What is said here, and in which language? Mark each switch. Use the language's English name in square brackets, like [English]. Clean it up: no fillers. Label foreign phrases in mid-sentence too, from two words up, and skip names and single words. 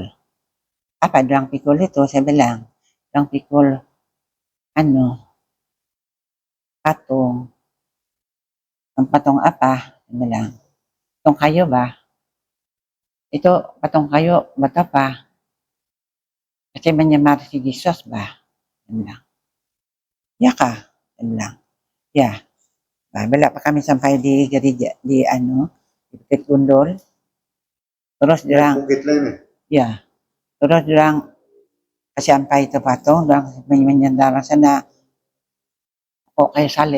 [Malay] Apa dorang pikul itu? Saya bilang, dorang pikul patung. Patung apa? Saya bilang, patung kayu ba? Itu patung kayu buat apa? Kasi menyamar si Jesus ba? Saya bilang, ya kah? Saya bilang, ya. Bila pa kami sampai di gereja di Bukit Gundul. Terus bilang, Bukit lain ya? ya. Terus bilang kasampai itu patung, bilang menyandara sana kok kayak salib.